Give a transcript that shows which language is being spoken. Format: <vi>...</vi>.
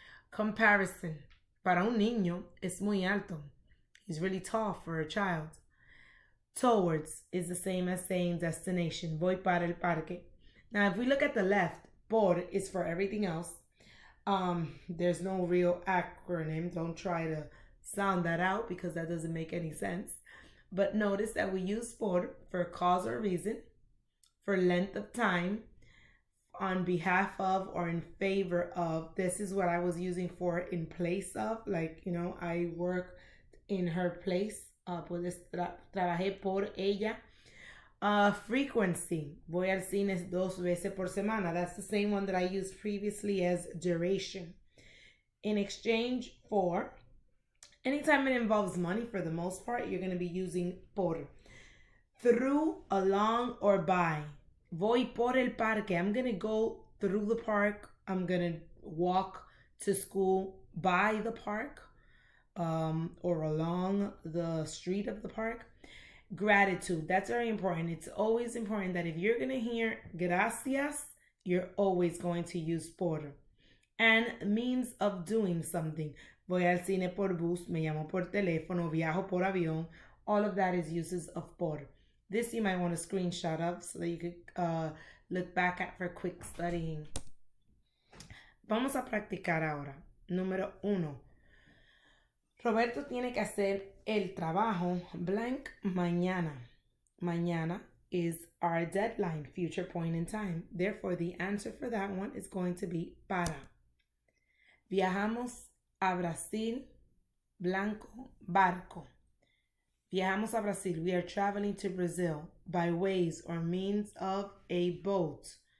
<es>Comparison, para un niño es muy alto.</es> <en>He's really tall for a child. Towards is the same as saying destination.</en> <es>Voy para el parque.</es> <en>Now, if we look at the left, por is for everything else. There's no real acronym. Don't try to sound that out because that doesn't make any sense. But notice that we use for cause or reason, for length of time, on behalf of or in favor of. This is what I was using for in place of. Like, you know, I work in her place.</en> <es>Pues trabajé por ella. Frequency. Voy al cine 2 veces por semana.</es> <en>That's the same one that I used previously as duration. In exchange for, anytime it involves money, for the most part, you're going to be using por. Through, along, or by.</en> <es>Voy por el parque.</es> <en>I'm going to go through the park. I'm going to walk to school by the park, or along the street of the park. Gratitude. That's very important. It's always important that if you're going to hear gracias, you're always going to use por. And means of doing something.</en> <es>Voy al cine por bus, me llamo por teléfono, viajo por avión.</es> <en>All of that is uses of por. This you might want to screenshot of so that you could look back at for quick studying.</en> <es>Vamos a practicar ahora. Número 1. Roberto tiene que hacer el trabajo blank mañana.</es> <en>Mañana is our deadline, future point in time. Therefore, the answer for that one is going to be para.</en> <es>Viajamos a Brasil, blanco, barco. Viajamos a Brasil.</es> <en>We are traveling to Brazil by ways or means of a boat.</en>